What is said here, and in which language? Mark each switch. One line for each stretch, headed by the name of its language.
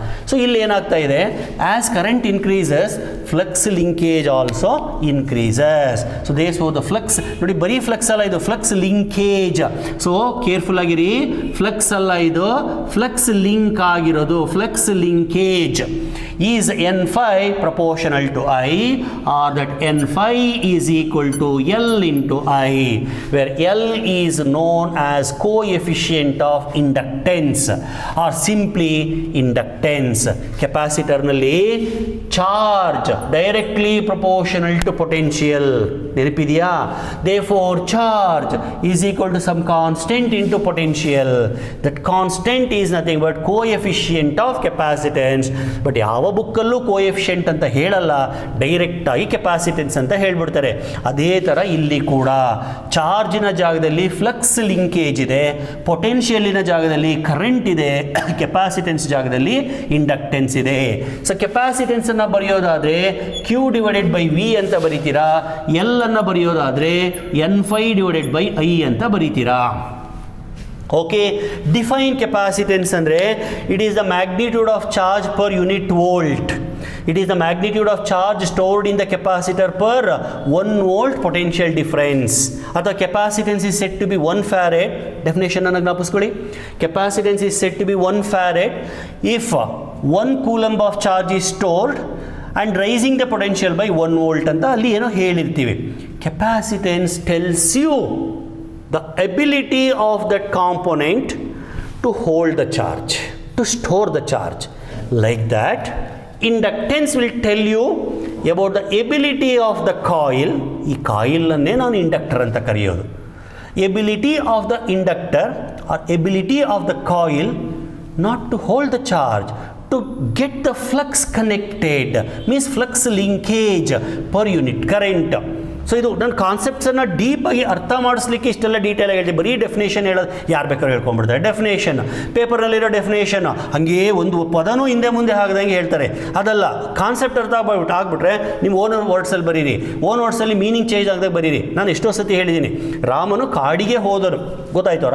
English: so
Kannada: ಇಲ್ಲಿ ಏನಾಗ್ತಾ ಇದೆ,
English: As current increases flux linkage also increases. So therefore the flux,
Kannada: ನೋಡಿ ಬರೀ ಫ್ಲಕ್ಸ್ ಅಲ್ಲ, ಇದು ಫ್ಲಕ್ಸ್ ಲಿಂಕೇಜ್. ಸೊ ಕೇರ್ಫುಲ್ ಆಗಿರಿ, ಫ್ಲಕ್ಸ್ ಅಲ್ಲ, ಇದು ಫ್ಲಕ್ಸ್ ಲಿಂಕ್ ಆಗಿರೋದು.
English: Flux linkage is n5 proportional to I, or that n5 is equal to L into I, where L is known as coefficient of inductance or simply inductance. ಕೆಪಾಸಿಟರ್ನಲ್ಲಿ charge directly proportional to potential.
Kannada: ನೆನಪಿದೆಯಾ?
English: therefore charge is equal to some constant into potential. That constant is nothing but coefficient of capacitance.
Kannada: But ಯಾವ ಬುಕ್ಕಲ್ಲೂ coefficient ಅಂತ ಹೇಳಲ್ಲ, direct ಆಗಿ capacitance ಅಂತ ಹೇಳ್ಬಿಡ್ತಾರೆ. ಅದೇ ಥರ ಇಲ್ಲಿ ಕೂಡ ಚಾರ್ಜಿನ ಜಾಗದಲ್ಲಿ ಫ್ಲಕ್ಸ್ ಲಿಂಕೇಜ್ ಇದೆ, ಪೊಟೆನ್ಷಿಯಲಿನ ಜಾಗದಲ್ಲಿ ಕರೆಂಟ್ ಇದೆ, ಕೆಪಾಸಿಟೆನ್ಸ್ ಜಾಗದಲ್ಲಿ ಇಂಡಕ್ಟೆನ್ಸ್ ಇದೆ. ಸೊ ಕೆಪಾಸಿಟೆನ್ಸ್ ಅನ್ನು ಬರೆಯೋದಾದ್ರೆ Q ಡಿವೈಡೆಡ್ ಬೈ V ಅಂತ ಬರೀತೀರಾ, L ಅನ್ನು ಬರೆಯೋದಾದ್ರೆ n5 ಡಿವೈಡೆಡ್ ಬೈ I ಅಂತ ಬರೀತೀರಾ.
English: Okay, define capacitance ಅಂದರೆ it is the magnitude of charge per unit volt. It is the magnitude of charge stored in the capacitor per 1 volt potential difference. ಅಥವಾ capacitance is said to be 1 farad.
Kannada: Definition ಅನ್ನು ಜ್ಞಾಪಿಸ್ಕೊಳ್ಳಿ.
English: Capacitance is said to be 1 farad if 1 coulomb of charge is stored and raising the potential by 1 volt
Kannada: ಅಂತ ಅಲ್ಲಿ ಏನೋ ಹೇಳಿರ್ತೀವಿ.
English: Capacitance tells you the ability of that component to hold the charge. to store the charge. Like that, inductance will tell you about the ability of the coil.
Kannada: ಈ ಕಾಯಿಲನ್ನೇ ನಾನು inductor ಅಂತ ಕರೆಯೋದು.
English: Ability of the inductor or ability of the coil not to hold the charge, to get the flux connected, means flux linkage per unit current.
Kannada: So ಇದು ನನ್ನ ಕಾನ್ಸೆಪ್ಟ್ಸನ್ನು ಡೀಪಾಗಿ ಅರ್ಥ ಮಾಡಿಸ್ಲಿಕ್ಕೆ ಇಷ್ಟೆಲ್ಲ ಡೀಟೇಲಾಗಿ ಹೇಳ್ತೀವಿ. ಬರೀ ಡೆಫಿನೇಷನ್ ಹೇಳೋದು ಯಾರು ಬೇಕಾದ್ರೂ ಹೇಳ್ಕೊಂಡ್ಬಿಡ್ತಾರೆ. ಡೆಫಿನೇಷನ್ ಪೇಪರ್ನಲ್ಲಿರೋ ಡೆಫಿನೇಷನ್ ಹಾಗೇ ಒಂದು ಪದನೂ ಹಿಂದೆ ಮುಂದೆ ಹಾಕ್ದಂಗೆ ಹೇಳ್ತಾರೆ. ಅದಲ್ಲ, ಕಾನ್ಸೆಪ್ಟ್ ಅರ್ಥ ಆಗ್ಬಿಟ್ರೆ ನಿಮ್ಮ ಓನ್ ವರ್ಡ್ಸಲ್ಲಿ ಬರೀರಿ. ಓನ್ ವರ್ಡ್ಸಲ್ಲಿ ಮೀನಿಂಗ್ ಚೇಂಜ್ ಆಗದಾಗ ಬರೀರಿ. ನಾನು ಎಷ್ಟೋ ಸತಿ ಹೇಳಿದ್ದೀನಿ, ರಾಮನು ಕಾಡಿಗೆ ಹೋದರು, ಗೊತ್ತಾಯ್ತು?